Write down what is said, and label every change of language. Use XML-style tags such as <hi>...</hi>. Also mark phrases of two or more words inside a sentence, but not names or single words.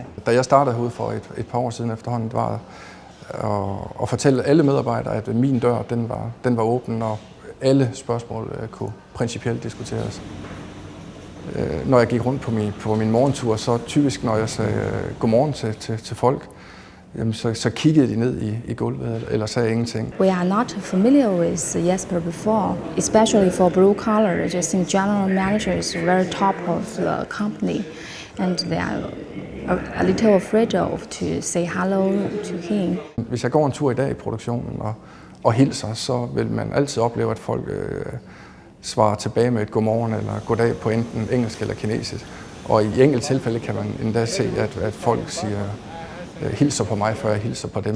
<da>Da jeg startede herude for et par år siden efterhånden, var at fortælle alle medarbejdere, at min dør den var åben, og alle spørgsmål kunne principielt diskuteres. Når jeg gik rundt på min morgentur, så typisk, når jeg sagde godmorgen til folk, jamen, så kiggede de ned i gulvet eller sagde ingenting.</da> <en>We are not familiar with Jesper before, especially for blue collar. I just think general manager is very top of the company, and they are a little afraid of to say hello to him.</en> <da>Hvis jeg går en tur i dag i produktionen og hilser, så vil man altid opleve, at folk svarer tilbage med et godmorgen eller goddag på enten engelsk eller kinesisk. Og i enkelte tilfælde kan man endda se, at folk siger hilser på mig, før jeg hilser på dem.</da>